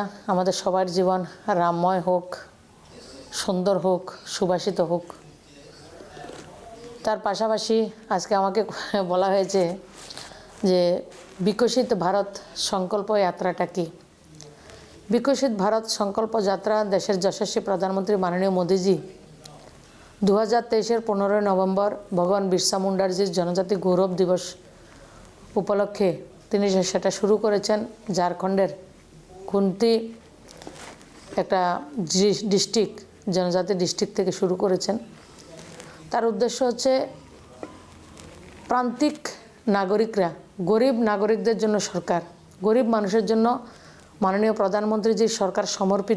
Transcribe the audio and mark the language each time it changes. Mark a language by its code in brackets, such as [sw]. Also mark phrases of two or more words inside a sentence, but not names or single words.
[bn] আমাদের সবার জীবন রামময় হোক, সুন্দর হোক, সুবাসিত হোক। তার পাশাপাশি আজকে আমাকে বলা হয়েছে যে বিকশিত ভারত সংকল্প যাত্রাটা কি। বিকশিত ভারত সংকল্প যাত্রা দেশের যশস্বী প্রধানমন্ত্রী মাননীয় মোদীজি 2023 15 নভেম্বর ভগবান বিরসা মুণ্ডাজির জনজাতি গৌরব দিবস উপলক্ষে তিনি সেটা শুরু করেছেন। ঝাড়খণ্ডের খুন্তি একটা ডিস্ট্রিক্ট জনজাতি ডিস্ট্রিক্ট থেকে শুরু করেছেন। তার উদ্দেশ্য হচ্ছে প্রান্তিক নাগরিকরা, গরিব নাগরিকদের জন্য সরকার, গরিব মানুষের জন্য মাননীয় প্রধানমন্ত্রীজির সরকার সমর্পিত।